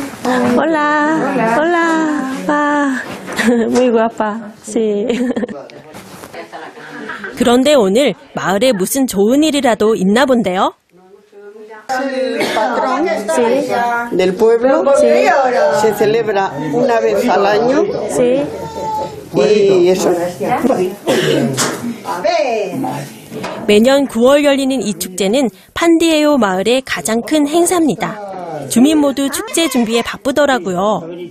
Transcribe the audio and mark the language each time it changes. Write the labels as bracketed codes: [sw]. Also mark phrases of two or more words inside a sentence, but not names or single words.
[es] Hola, hola, pa. Muy guapa, sí. [ko] 그런데 오늘 마을에 무슨 좋은 일이라도 있나 본데요. [es] El patrón del pueblo se celebra una vez al año y eso. [ko] 매년 9월 열리는 이 축제는 판디에오 마을의 가장 큰 행사입니다. 주민 모두 축제 준비에 바쁘더라고요.